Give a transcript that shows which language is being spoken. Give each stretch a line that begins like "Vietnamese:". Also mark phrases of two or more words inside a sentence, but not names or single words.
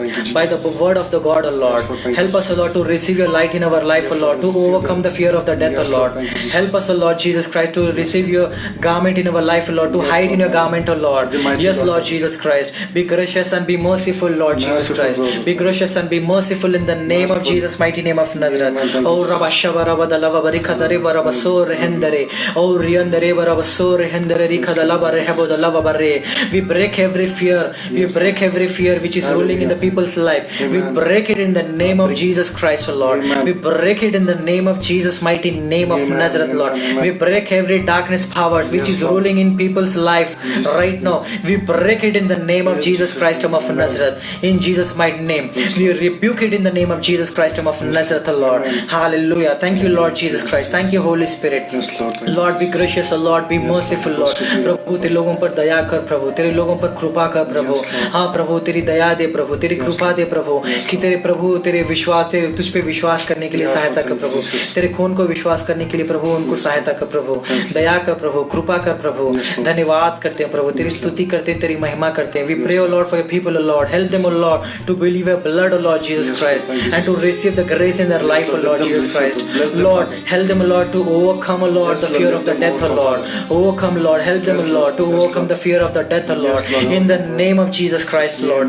English: By the word of the God, O Lord. Help us, O Lord, to receive your light in our life, O Lord, to overcome the fear of the death, O Lord. Help us, O Lord Jesus Christ, to receive your garment in our life, O Lord, to hide in your garment, O Lord. Yes, Lord Jesus Christ. Be gracious and be merciful, Lord Jesus Christ. Be gracious and be merciful in the name of Jesus, mighty name of Nazareth. Oh, Rabba Shava Rabba Dalava Barikadare Baraba So Rehendere. Oh, Riandere Baraba So Rehendere Rikadalaba Rehabo Dalava Bare. We break every fear. We break every fear which is ruling in the people's life. We break it in the name of Jesus Christ, O Lord. We break it in the name of Jesus, mighty name of Nazareth, Lord. We break every darkness powers which is ruling in people's life right now. We break it in the name of Jesus Christ of Nazareth. In Jesus' mighty name. We rebuke it in the name of Jesus Christ of Nazareth, Lord. Hallelujah. Thank you, Lord Jesus Christ. Thank you, Holy Spirit. Lord, be gracious, O Lord. Be merciful, Lord.
Hindi: प्रभु तेरे लोगों पर दया कर, प्रभु तेरे लोगों पर कृपा कर, प्रभु. हाँ प्रभु, तेरी दया दे प्रभु, तेरी कृपा दे प्रभु, कि तेरे प्रभु तेरे विश्वास, तेरे तुझ पे विश्वास करने के लिए सहायता कर प्रभु, तेरे खून को विश्वास करने के लिए प्रभु उनको सहायता कर प्रभु, दया कर प्रभु, कृपा कर प्रभु. धन्यवाद करते हैं प्रभु, तेरी स्तुति करते हैं, तेरी महिमा करते हैं.
English: We pray, O Lord, for your people, O Lord. Help them, O Lord, to believe your blood, O Lord Jesus Christ, and to receive the grace in their life, O Lord Jesus Christ. Lord, help them, O Lord, to overcome, O Lord, the fear of the death, O Lord. Overcome, Lord. Help them, O Lord, to overcome the fear of the death, O Lord. In the name of Jesus Christ, Lord.